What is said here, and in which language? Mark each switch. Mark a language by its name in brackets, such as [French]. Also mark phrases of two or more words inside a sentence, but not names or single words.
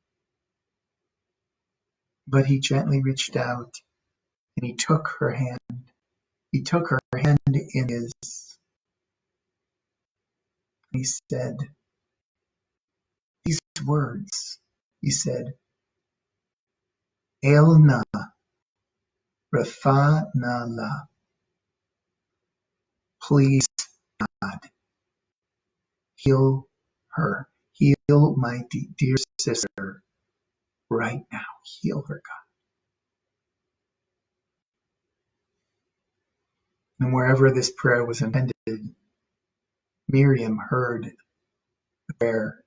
[English] But he gently reached out, and he took her hand. He took her hand in his, and he said these words. He said, [Hebrew] "אל נא רפא נא לה." [English] Please, God, heal her. Heal my dear sister right now. Heal her, God. And wherever this prayer was intended, Miriam heard the prayer.